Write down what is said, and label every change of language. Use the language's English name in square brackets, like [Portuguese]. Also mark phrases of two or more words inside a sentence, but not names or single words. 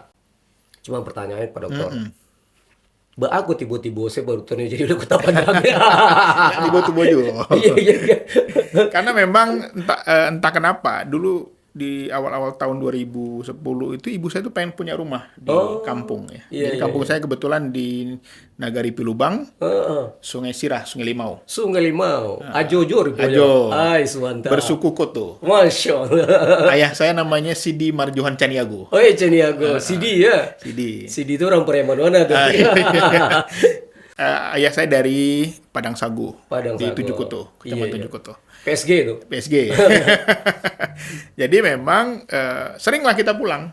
[Indonesian] Cuma pertanyaannya Pak Doktor, Mbak aku tiba-tiba saya baru turun jadi wali kota Padang. Tiba-tiba juga. Iya. Karena memang entah kenapa dulu di awal-awal tahun 2010 itu ibu saya tuh pengen punya rumah di kampung ya. Jadi kampung saya kebetulan di Nagari Pilubang, Sungai Sirah, Sungai Limau. Ajo. Mantap. Bersuku Koto. [Arabic] ما شاء الله. [Indonesian] Ayah saya namanya Sidi Marjohan Caniago. Oh iya Caniago, Sidi ya. Sidi itu orang Pariaman mana tuh? Ayah saya dari Padang Sagu, di Sagu. Tujuh Kuto, Kecamatan Tujuh Kuto. PSG itu. PSG. Jadi memang seringlah kita pulang.